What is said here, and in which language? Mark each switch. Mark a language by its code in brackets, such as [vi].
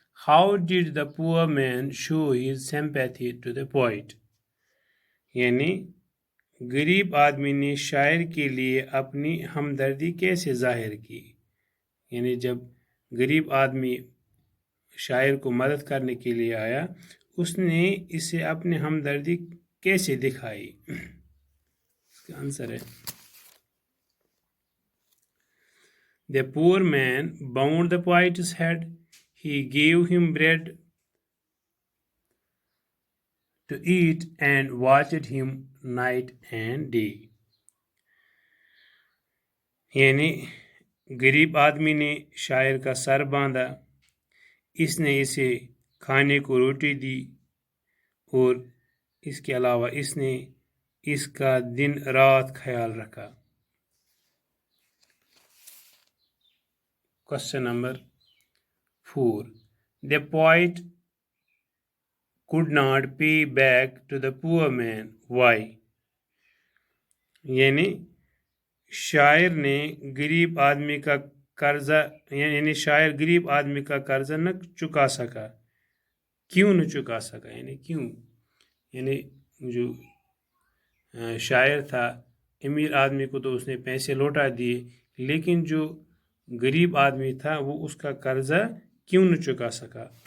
[en] How did the poor man show his sympathy to the poet? [ur] یعنی غریب آدمی نے شاعر کے لیے اپنی ہمدردی کیسے ظاہر کی؟ یعنی جب غریب آدمی شاعر کو مدد کرنے کے لیے آیا اس نے اسے اپنی ہمدردی کیسے دکھائی؟ اس کا آنسر ہے [en] The poor man bound the poet's head. He gave him bread to eat and watched him night and day. [ur] یعنی غریب آدمی نے شاعر کا سر باندھا، اس نے اسے کھانے کو روٹی دی اور اس کے علاوہ اس نے اس کا دن رات خیال رکھا. [en] Question number 4. The poet could not pay back to the poor man. Why? [ur] یعنی شاعر نے غریب آدمی کا قرضہ یعنی شاعر غریب آدمی کا قرضہ نہ چکا سکا. کیوں نہ چکا سکا؟ یعنی کیوں؟ یعنی جو شاعر تھا امیر آدمی کو تو اس نے پیسے لوٹا دیے، لیکن جو غریب آدمی تھا وہ اس کا قرضہ کیوں نہ چکا سکا؟